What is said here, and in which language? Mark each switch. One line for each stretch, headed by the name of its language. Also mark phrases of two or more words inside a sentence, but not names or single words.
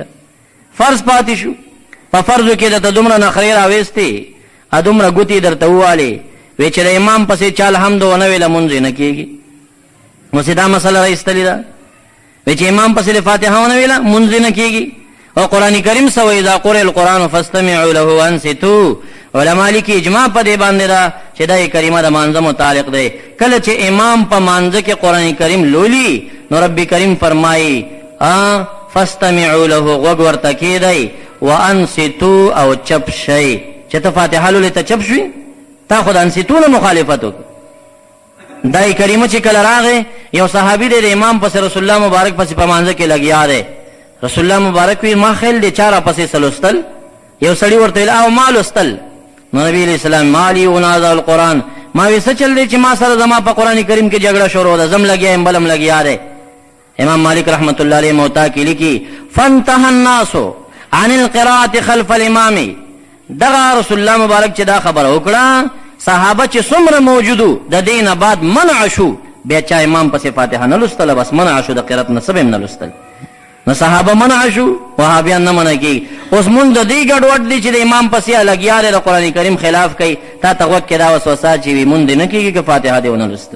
Pashto: فرض پاتې شو، په فرضو کې درته دومره نخرې راویستې، دومره ګوتې درته ووالې، وی چې د امام پسې چا الحمد ونه ویله مونځ یې نه کېږي. اوس دا مسله راایستلې ده، وی چې امام پسې د فاتحه ونه ویله مونځ یې نه کېږي. او قرآن کریم څه وایي؟
Arabic: اذا قرئ القرآن فاستمعوا له وانصتوا.
Pashto: علما لیکي اجماع په دې باندې ده چې دا کریمه د مانځه متعلق دی. کله چې امام په مانځه کې قرآن کریم لولي، نو رب کریم فرمایي
Arabic: فاستمعوا له،
Pashto: غوږ ورته کېدئ، وانصتوا او چپ شئ. چې ته فاتحه لولې ته چپ شوې، تا خو د انصتو نه مخالفت وکړه. دا کریمه چې کله راغې، یو صحابي دی د امام پسې رسول الله مبارک پسې په مانځه کې لګیا دی. رسول الله مبارک وی ما خیل دی چا را پسې سلوستل؟ یو سړي ورته ویل او ما لوستل. نو نبی علیہ السلام
Arabic: مالی ونازع القرآن،
Pashto: ما وی څه چل دی چې ما سره زما په قرآن کریم کې جګړه شروع ده، زم لګیا یم بلم لګیا دی. امام مالک رحمت الله علیه موطا کې لیکي
Arabic: فانتهى الناس عن القراءة خلف الامام.
Pashto: دغه رسول الله مبارک چې دا خبره وکړه، صحابه چې څومره موجودو د دینه بعد منع شو، بیا چا امام پسې فاتحه نه لوستله، بس منع شو، د قرات نه سبم نه لوستل. نو صحابه منع شو، وهابیان نه منع کېږي. اوس مونږ د دې ګډوډ دی چې د امام پسې لګیا دی د قرآن کریم خلاف کوي، تا ته غوږ کې دا وسوسه چې وي مونږ دې نه کېږي که فاتحه دې ونه لوستل.